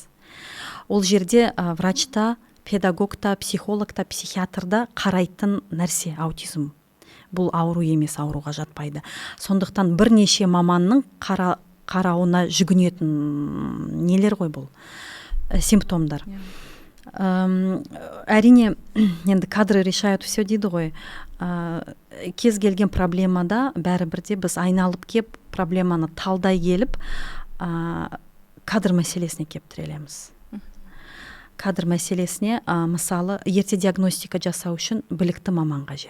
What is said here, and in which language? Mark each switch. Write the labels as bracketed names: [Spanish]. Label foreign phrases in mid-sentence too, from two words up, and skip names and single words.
[Kazakh] Ол жерде врачта, педагогта, психологта, психиатрда қарайтын нәрсе аутизм. Бұл ауру емес, ауруға жатпайды. Сондықтан бірнеше маманның қарауына жүгінетін нелер ғой бұл, симптомдар. Әрине, енді [Russian] кадры решают все [Kazakh] дейді ғой. Кез келген проблемада бәрібірде біз айналып кеп, проблеманы талдай келіп, кадр мәселесіне кеп тірелеміз. Кадр мәселесіне, мысалы, ерте диагностика жасау үшін білікті маман қажет.